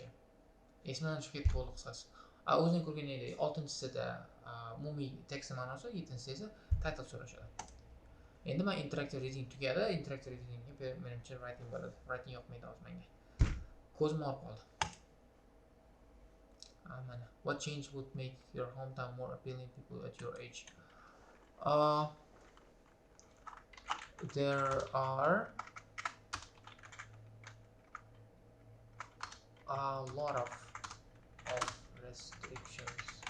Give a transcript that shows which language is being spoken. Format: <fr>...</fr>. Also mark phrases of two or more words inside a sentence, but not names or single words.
<uz>Esimdan chiqib ketdi bo'ldi qisqasi. O'zing ko'rganingdek 6-chisida umumiy tekst ma'nosi, 7-chisida esa title so'rashadi. Endi men</uz> <en>interactive reading</en> <uz>tugadi.</uz> <en>Interactive readingga</en> <uz>menimcha writing bo'ladi. Writing yoqmaydi hozir menga. Ko'zim og'rib qoldi.</uz> <en>Mana what change would make your hometown more appealing to people at your age? There are a lot of restrictions</en>